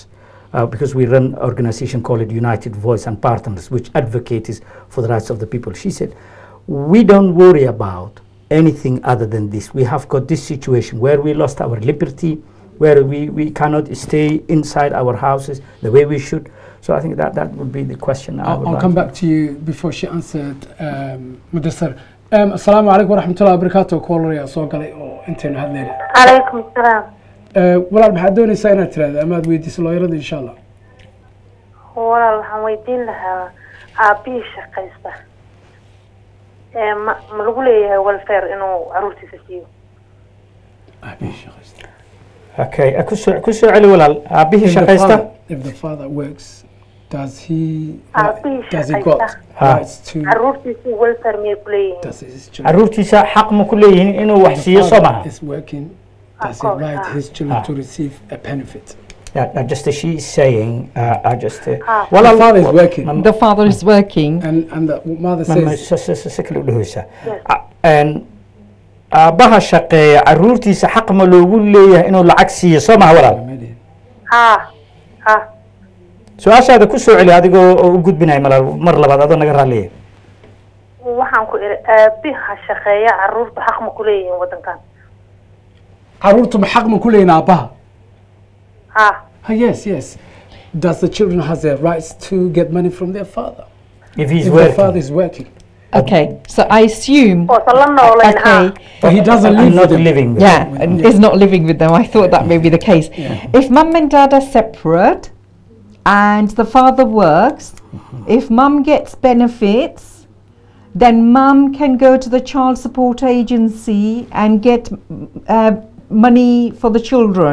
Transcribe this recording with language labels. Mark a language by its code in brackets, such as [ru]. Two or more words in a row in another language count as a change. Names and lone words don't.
[en] Because we run an organization called United Voice and Partners, which advocates for the rights of the people. She said, we don't worry about anything other than this. We have got this situation where we lost our liberty, where we cannot stay inside our houses the way we should. So I think that would be the question. I'll come back to you before she answered, Mudasar. [ar] السلام عليكم ورحمة الله وبركاته. [so] Caller ya soo galay oo intayna hadlayna. [ar] عليكم السلام. [so] walaal maxaad doonaysaa inaad tiraahdo ama aad weydiiso looyarada [ar] إن شاء الله. [so] walaal waxaan weydiin lahaa aabihii shaqaysta ma lagu leeyahay welfare inuu caruurtiisa siiyo aabihii shaqaysta okay ku soo celi walaal aabihii shaqaysta [en] if the father works does he got rights to [so] caruurtiisa welfare miyay ku leeyihiin caruurtiisa xaq ma ku leeyihiin inuu wax siiyo soo maha [en] is working does he right his children to receive a benefit just she is saying well the father is working and the mother says and [so] aabaha shaqeeya caruurtiisa xaq ma loogu leeyahay inuu lacag siiyo soo maha walaal su-aashaada ku soo celi adigoo u gudbinaya mar labaad adoo naga raaliya waxaan ku iri aabaha shaqeeya caruurta xaq ma ku leeyihiin wadankan caruurtu ma xaq ma ku leeyihiin aabaha [en] yes does the children have the rights to get money from their father if he's if working the father is working okay so I assume okay but he doesn't live not living with them and is not living with them I thought that may be the case if mum and dad are separate and the father works if mum gets benefits then mum can go to the child support agency and get money for the children.